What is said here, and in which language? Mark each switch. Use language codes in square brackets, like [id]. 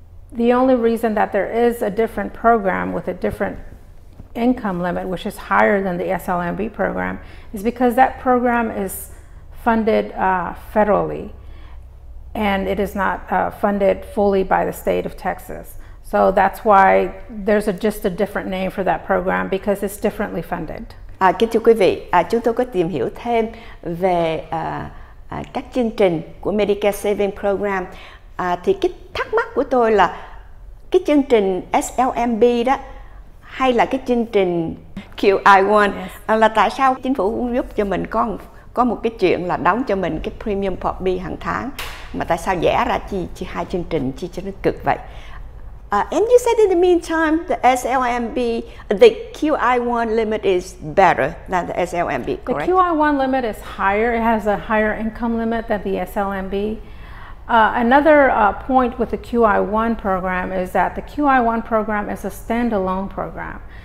[en] The only reason that there is a different program with a different income limit, which is higher than the SLMB program, is because that program is funded federally, and it is not funded fully by the state of Texas. So that's why there's just a different name for that program because it's differently funded. [vi] Kính thưa quý vị, chúng tôi có tìm hiểu thêm về các chương trình của Medicare Saving Program. Thì cái thắc mắc của tôi là cái chương trình SLMB đó hay là cái chương trình QI1, là tại sao chính phủ cũng giúp cho mình có một cái chuyện là đóng cho mình cái premium Part B hàng tháng, mà tại sao vẽ ra chi hai chương trình chi cho nó cực vậy? [en] And you said in the meantime, the SLMB, the QI1 limit is better than the SLMB, correct? The QI1 limit is higher. It has a higher income limit than the SLMB. Another point with the QI1 program is that the QI1 program is a standalone program.